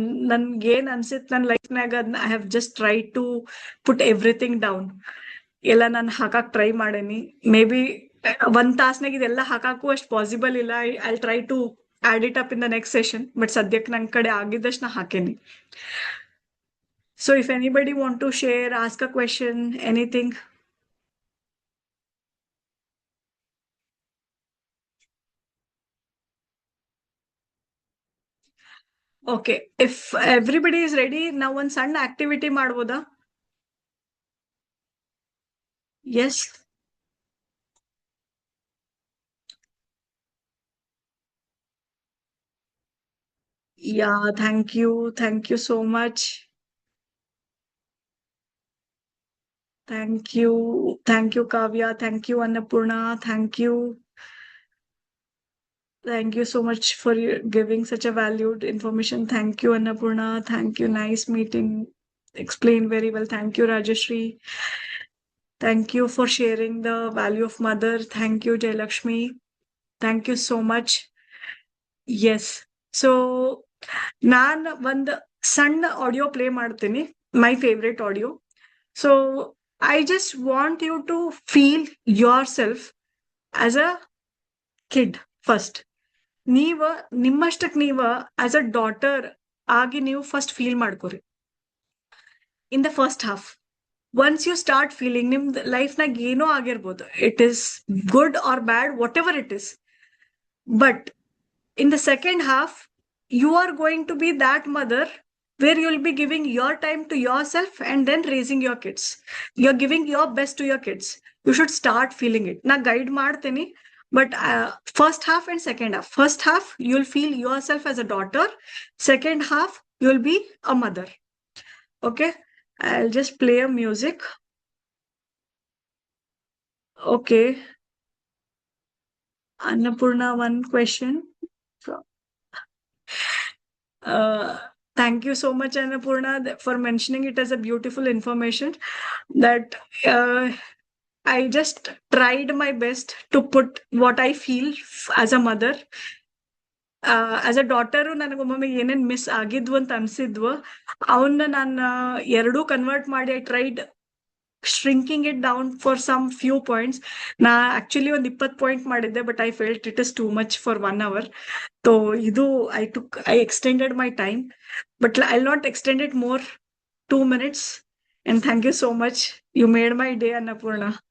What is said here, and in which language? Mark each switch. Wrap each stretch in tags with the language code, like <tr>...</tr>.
<kn>ನನ್ಗೇನ್ ಅನ್ಸಿತ್ ನನ್ನ ಲೈಫ್ನಾಗ</kn> <en>I have just try to put everything down.</en> <kn>ಎಲ್ಲ ನಾನು ಹಾಕಕ್ ಟ್ರೈ ಮಾಡೇನಿ. ಮೇ ಬಿ 1 ತಾಸ್ನಾಗ ಇದೆಲ್ಲ ಹಾಕಾಕು ಅಷ್ಟು ಪಾಸಿಬಲ್ ಇಲ್ಲ.</kn> <en>I try to add it up in the next session.</en> <kn>But ಸದ್ಯಕ್ಕೆ ನನ್ ಕಡೆ ಆಗಿದ್ದಷ್ಟು ನಾ ಹಾಕೇನಿ.</kn> <en>So if anybody want to share, ask a question, anything. Okay, if everybody is ready,</en> <kn>ನಾವು ಒಂದ್ ಸಣ್ಣ ಆಕ್ಟಿವಿಟಿ ಮಾಡ್ಬೋದಾ?</kn> <en>Yes. Yeah, thank you so much. Thank you Kavya, thank you Annapurna, thank you. Thank you so much for giving such a valued information. Thank you, Annapurna. Thank you. Nice meeting. Explained very well. Thank you, Rajashri. Thank you for sharing the value of mother. Thank you, Jayalakshmi. Thank you so much. Yes.</en> <kn>So, ನಾನು ಒಂದು ಸಣ್ಣ audio play ಮಾಡ್ತೀನಿ,</kn> <en>My favourite audio. So I just want you to feel yourself as a kid first.</en> <kn>ನಿಮ್ಮಷ್ಟಕ್ಕೆ ನೀವ as a daughter ಆಗಿ ನೀವು first feel ಮಾಡ್ಕೊರಿ</kn> <en>In the first half. Once you start feeling,</en> <kn>ನಿಮ್ದು ಲೈಫ್ನಾಗ ಏನೋ ಆಗಿರ್ಬೋದು,</kn> <en>It is good or bad, whatever it is, but in the second half, you are going to be that mother where you'll be giving your time to yourself and then raising your kids. You're giving your best to your kids. You should start feeling it. Na guide ಮಾಡ್ತೀನಿ, but first half and second half. First half, you'll feel yourself as a daughter. Second half, you'll be a mother. Okay? I'll just play a music. Okay. Annapurna, one question. Thank you so much, Annapurna, for mentioning it as a beautiful information that I just tried my best to put what I feel as a mother.</en> <kn>As a daughter, ನನಗೊಮ್ಮೊಮ್ಮೆ ಏನೇನ್ miss ಆಗಿದ್ವು ಅಂತ ಅನ್ಸಿದ್ವು, ಅವನ್ನ ನಾನು ಎರಡೂ convert ಮಾಡಿ</kn> <en>I tried shrinking it down for some few points.</en> <kn>ನಾ actually ಒಂದು 20 point ಮಾಡಿದ್ದೆ,</kn> <en>But I felt it is too much for 1 hour. So ಇದು I extended my time, but I'll not extend it more, 2 minutes. And thank you so much. You made my day, Annapurna.</en>